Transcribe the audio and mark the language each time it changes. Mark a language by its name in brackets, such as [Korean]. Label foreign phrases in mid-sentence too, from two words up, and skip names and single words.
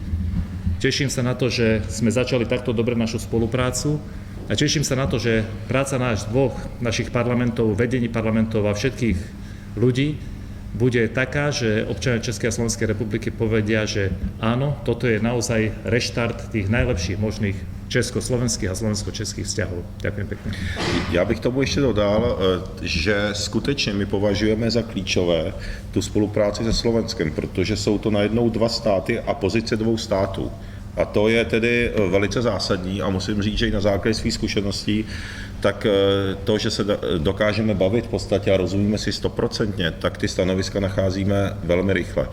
[Slovak] Teším sa na to, že sme začali takto dobre našu spoluprácu a teším sa na to, že práca našich parlamentov, vedení parlamentov a všetkých ľudí bude taká, že občania Českej a Slovenskej republiky povedia, že áno, toto je naozaj reštart tých najlepších možných československých a slovensko-českých vzťahov. Ďakujem pekne. [Czech] Já bych tomu ještě dodal, že skutečně my považujeme za klíčové tu spolupráci se Slovenskem, protože jsou to najednou dva státy a pozice dvou států. A to je tedy velice zásadní a musím říct, že i na základě svých zkušeností, tak to, že se dokážeme bavit v podstatě a rozumíme si 100%, tak ty stanoviska nacházíme velmi rychle.